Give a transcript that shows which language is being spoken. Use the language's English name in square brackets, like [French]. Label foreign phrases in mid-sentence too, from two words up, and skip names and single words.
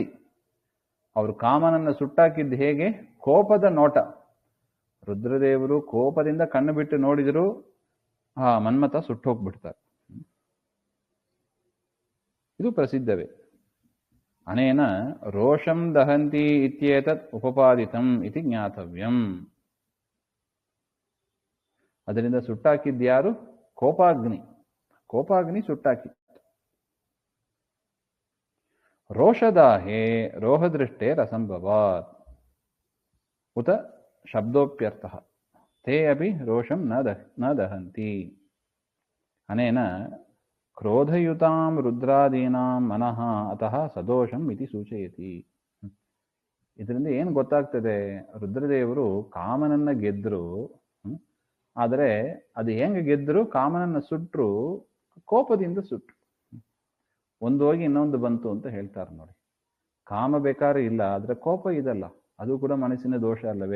[Kannada] ಅವರು ಕಾಮನನ್ನು ಸುಟ್ಟಾಕಿದ್ದು ಹೇಗೆ? ಕೋಪದ ನೋಟ. ರುದ್ರದೇವರು ಕೋಪದಿಂದ ಕಣ್ಣು ಬಿಟ್ಟು ನೋಡಿದರೂ ಮನ್ಮಥ ಸುಟ್ಟೋಗ್ಬಿಡ್ತಾರೆ. ಇದು ಪ್ರಸಿದ್ಧವೇ. [Sanskrit] ಅನೇನ ರೋಷಂ ದಹಂತಿ ಇತ್ಯೇತತ್ ಉಪಪಾದಿತಂ ಇತಿ ಜ್ಞಾತವ್ಯಂ. [Kannada] ಅದರಿಂದ ಸುಟ್ಟಾಕಿದ್ಯಾರು? ಕೋಪಾಗ್ನಿ. ಕೋಪಾಗ್ನಿ ಸುಟ್ಟಾಕಿ. [Sanskrit] ರೋಷದಾಹೇ ರೋಹದೃಷ್ಟೇ ರಸಂಭವಾತ್ ಉತ ಶಬ್ದೋಪ್ಯರ್ಥಃ ತೇ ಅಪಿ ರೋಷಂ ನ ದಹಂತಿ. ಅನೇನ ಕ್ರೋಧಯುತಾಂ ರುದ್ರಾದೀನಾಂ ಮನಃ ಅತಃ ಸದೋಷಂ ಇತಿ ಸೂಚಯತಿ. [Kannada] ಇದರಿಂದ ಏನು ಗೊತ್ತಾಗ್ತದೆ? ರುದ್ರದೇವರು ಕಾಮನನ್ನ ಗೆದ್ರು, ಆದರೆ ಅದು ಹೆಂಗೆ ಗೆದ್ರು? ಕಾಮನನ್ನ ಸುಟ್ರು, ಕೋಪದಿಂದ ಸುಟ್ರು. ಒಂದು ಹೋಗಿ ಇನ್ನೊಂದು ಬಂತು ಅಂತ ಹೇಳ್ತಾರೆ ನೋಡಿ. ಕಾಮ ಬೇಕಾದ್ರೆ ಇಲ್ಲ, ಆದ್ರೆ ಕೋಪ ಇದಲ್ಲ, ಅದು ಕೂಡ ಮನಸ್ಸಿನ ದೋಷ ಅಲ್ಲವೇ?